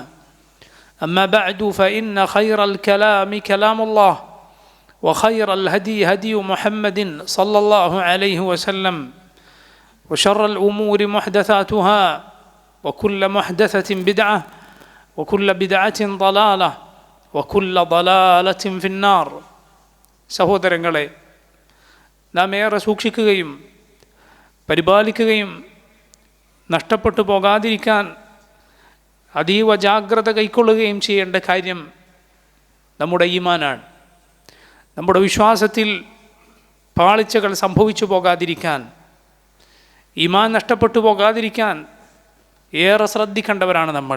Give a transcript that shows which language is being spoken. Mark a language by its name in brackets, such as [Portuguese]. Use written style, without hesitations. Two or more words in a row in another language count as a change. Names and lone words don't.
[Arabic] أما بعد فإن خير الكلام كلام الله وخير الهدي هدي محمد صلى الله عليه وسلم وشر الأمور محدثاتها وكل محدثة بدعة وكل بدعة ضلالة وكل ضلالة في النار. [Malayalam] സഹോദരങ്ങളെ, നാം ഏറെ സൂക്ഷിക്കുകയും പരിപാലിക്കുകയും നഷ്ടപ്പെട്ടു പോകാതിരിക്കാൻ അതീവ ജാഗ്രത കൈക്കൊള്ളുകയും ചെയ്യേണ്ട കാര്യം നമ്മുടെ ഈമാനാണ്. നമ്മുടെ വിശ്വാസത്തിൽ പാളിച്ചകൾ സംഭവിച്ചു പോകാതിരിക്കാൻ, ഈമാൻ നഷ്ടപ്പെട്ടു പോകാതിരിക്കാൻ ഏറെ ശ്രദ്ധിക്കേണ്ടവരാണ് നമ്മൾ.